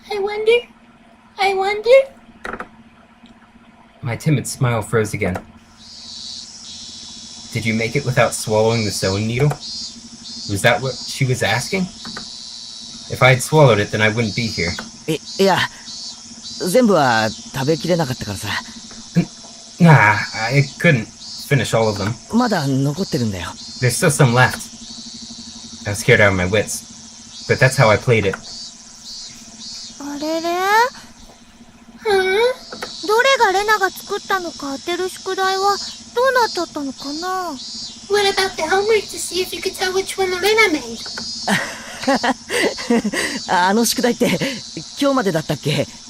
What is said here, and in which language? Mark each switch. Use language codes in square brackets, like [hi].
[en] I wonder. I wonder. My timid smile froze again. Did you make it without swallowing the sewing needle? Was that what she was asking? If I had swallowed it, then I wouldn't be here. [ja] いや、全部は食べきれなかったからさ。 [en] Nah, I couldn't finish all of them. [ja] まだ残ってるんだよ。 [en] There's still some left. I was scared out of my wits. But that's how I played it. [ja] あれれどれがレナが作ったのか当てる宿題はどうなっちゃったのかな [en] What about the homework to see if you could tell which one Lena made? [ja] あの宿題って今日までだったっけ？